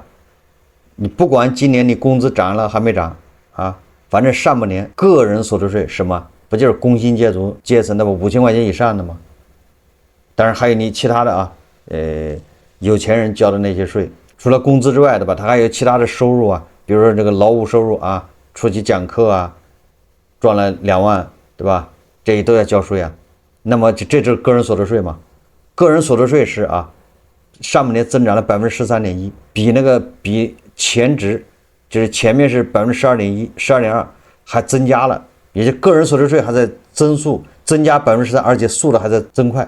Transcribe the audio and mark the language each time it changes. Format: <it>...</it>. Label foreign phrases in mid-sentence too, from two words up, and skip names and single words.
<zh>你不管今年你工資漲了還沒漲啊，反正上半年個人所得稅什麼，不就是工薪階層的吧，5000塊錢以上的嗎？當然還有你其他的啊，有錢人交的那些稅，除了工資之外的吧，他還有其他的收入啊，比如說這個勞務收入啊，出去講課啊，賺了2萬，對吧？這些都要交稅啊。那麼這就是個人所得稅嘛？個人所得稅是啊，上半年增長了13.1%，比前值就是前面是12.1%、12.2%，還增加了，也就個人所得稅還在增速增加13%，而且速度還在增快。</zh>